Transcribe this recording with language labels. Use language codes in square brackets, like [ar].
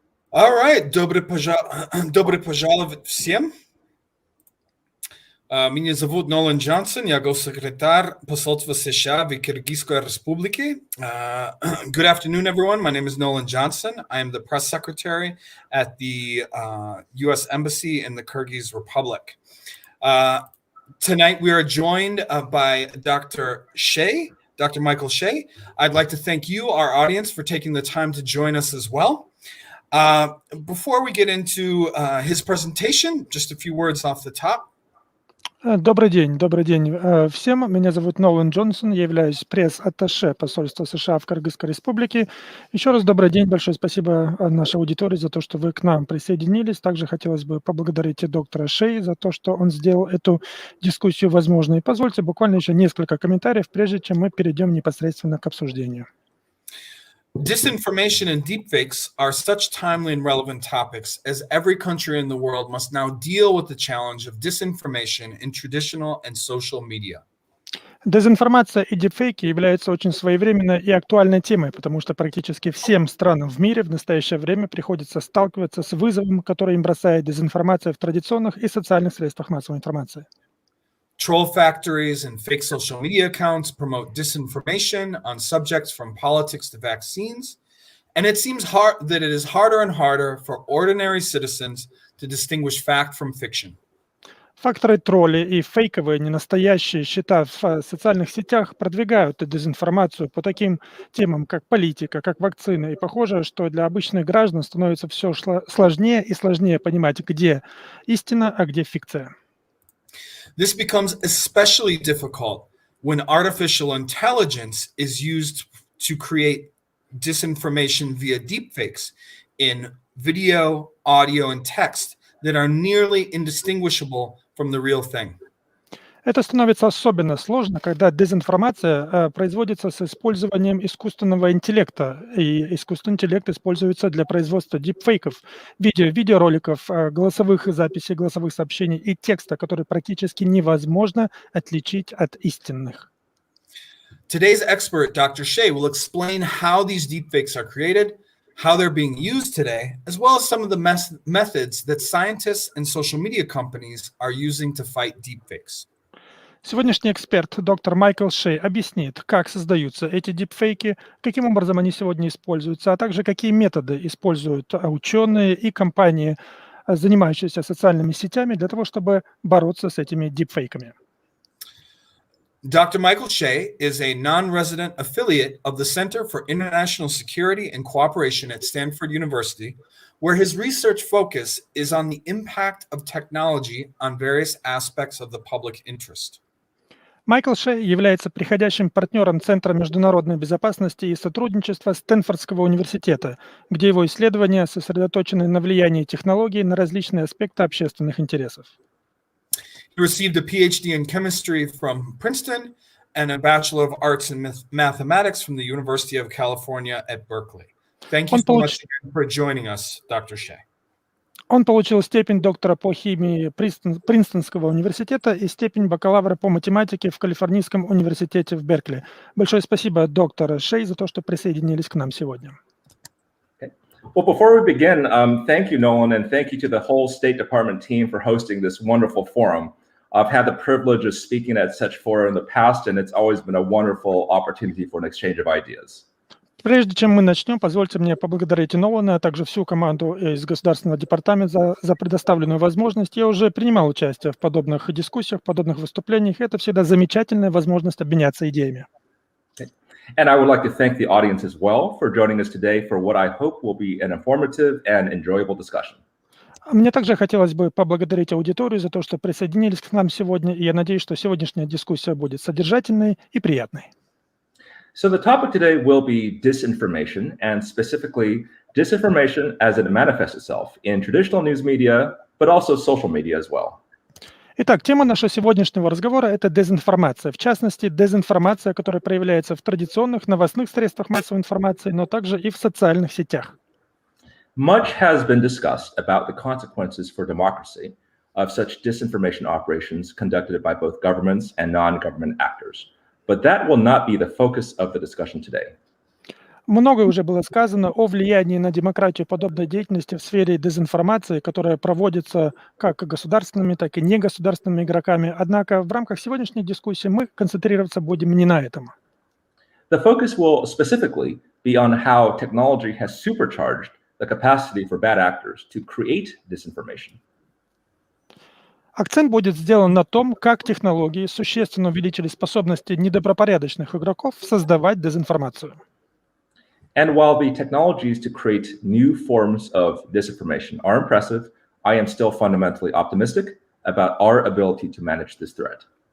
[en] All right, [ru] добро пожаловать всем. Меня зовут Нолан Джонсон, я госсекретарь посольства США в Киргизской Республике. [en] Good afternoon, everyone. My name is Nolan Johnson. I am the press secretary at the U.S. Embassy in the Kyrgyz Republic. Tonight, we are joined by Dr. Hsieh, Dr. Michael Hsieh. I'd like to thank you, our audience, for taking the time to join us as well. Before we get into his presentation, just a few words off the top. [ru] Добрый день всем. Меня зовут Нолан Джонсон, я являюсь пресс-атташе посольства США в Кыргызской Республике. Еще раз добрый день, большое спасибо нашей аудитории за то, что вы к нам присоединились. Также хотелось бы поблагодарить и доктора Hsieh за то, что он сделал эту дискуссию возможной. Позвольте буквально еще несколько комментариев, прежде чем мы перейдем непосредственно к обсуждению. [en] Disinformation and deepfakes are such timely and relevant topics as every country in the world must now deal with the challenge of disinformation in traditional and social media. [ru] Дезинформация и дипфейки являются очень своевременной и актуальной темой, потому что практически всем странам в мире в настоящее время приходится сталкиваться с вызовом, который им бросает дезинформация в традиционных и социальных средствах массовой информации. [en] Troll factories and fake social media accounts promote disinformation on subjects from politics to vaccines, and it seems that it is harder and harder for ordinary citizens to distinguish fact from fiction. [ru] Факторы тролли и фейковые ненастоящие счета в социальных сетях продвигают дезинформацию по таким темам, как политика, как вакцины. И похоже, что для обычных граждан становится все сложнее и сложнее понимать, где истина, а где фикция. [en] This becomes especially difficult when artificial intelligence is used to create disinformation via deepfakes in video, audio, and text that are nearly indistinguishable from the real thing. [ru] Это становится особенно сложно, когда дезинформация производится с использованием искусственного интеллекта, и искусственный интеллект используется для производства дипфейков, видеороликов, голосовых записей, голосовых сообщений и текста, который практически невозможно отличить от истинных. [en] Today's expert, Dr. Hsieh, will explain how these deepfakes are created, how they're being used today, as well as some of the methods that scientists and social media companies are using to fight deepfakes. [ru] Сегодняшний эксперт, доктор Майкл Hsieh, объяснит, как создаются эти дипфейки, каким образом они сегодня используются, а также какие методы используют ученые и компании, занимающиеся социальными сетями, для того, чтобы бороться с этими дипфейками. [en] Dr. Michael Hsieh is a non-resident affiliate of the Center for International Security and Cooperation at Stanford University, where his research focus is on the impact of technology on various aspects of the public interest. [ru] Майкл Hsieh является приходящим партнером Центра международной безопасности и сотрудничества Стэнфордского университета, где его исследования сосредоточены на влиянии технологий на различные аспекты общественных интересов. [en] He received a PhD in chemistry from Princeton and a Bachelor of Arts in Mathematics from the University of California at Berkeley. Thank you so much for joining us, Dr. Hsieh. [ru] Он получил степень доктора по химии Принстонского университета и степень бакалавра по математике в Калифорнийском университете в Беркли. Большое спасибо, доктор Hsieh, за то, что присоединились к нам сегодня. [en] Well, before we begin, thank you, Nolan, and thank you to the whole State Department team for hosting this wonderful forum. I've had the privilege of speaking at such fora in the past, and it's always been a wonderful opportunity for an exchange of ideas. [ru] Прежде чем мы начнем, позвольте мне поблагодарить Нолана, а также всю команду из Государственного департамента за предоставленную возможность. Я уже принимал участие в подобных дискуссиях, в подобных выступлениях. Это всегда замечательная возможность обменяться идеями. [en] And I would like to thank the audience as well for joining us today for what I hope will be an informative and enjoyable discussion. [ru] Мне также хотелось бы поблагодарить аудиторию за то, что присоединились к нам сегодня, и я надеюсь, что сегодняшняя дискуссия будет содержательной и приятной. [en] So the topic today will be disinformation, and specifically disinformation as it manifests itself in traditional news media, but also social media as well. [ru] Итак, тема нашего сегодняшнего разговора – это дезинформация. В частности, дезинформация, которая проявляется в традиционных новостных средствах массовой информации, но также и в социальных сетях. [en] Much has been discussed about the consequences for democracy of such disinformation operations conducted by both governments and non-government actors. But that will not be the focus of the discussion today. [ru] Многое уже было сказано о влиянии на демократию подобной деятельности в сфере дезинформации, которая проводится как государственными, так и негосударственными игроками. Однако в рамках сегодняшней дискуссии мы концентрироваться будем не на этом. [en] The focus will specifically be on how technology has supercharged the capacity for bad actors to create disinformation. [ru] Акцент будет сделан на том, как технологии существенно увеличили способности недобропорядочных игроков создавать дезинформацию. [en] And while the technologies to create new forms of disinformation are impressive, I am still fundamentally optimistic about our ability to manage this threat.